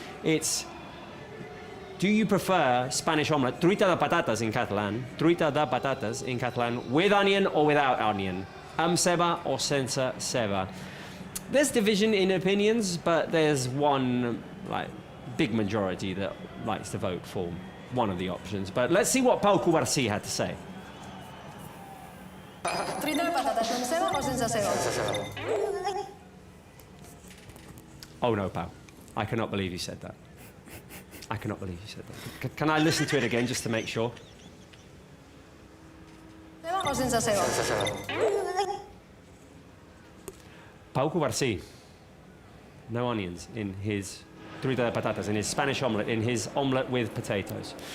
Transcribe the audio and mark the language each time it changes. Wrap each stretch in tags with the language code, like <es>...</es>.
<en>It's, do you prefer Spanish omelette, truita de patatas in Catalan, with onion or without onion?</en> <ca>Amb ceba or sense ceba?</ca> <en>There's division in opinions, but there's one big majority that likes to vote for one of the options. But let's see what Pau Cubarsí had to say.</en> <ca>Truita de patatas amb ceba o sense ceba?</ca> <en>Oh no, Pau. I cannot believe you said that. I cannot believe you said that. Can I listen to it again just to make sure?</en> <ca>Ceba o sense ceba?</ca> <en>Pau Cubarsí, no onions in his truita de patatas, in his Spanish omelette, in his omelette with potatoes.</en>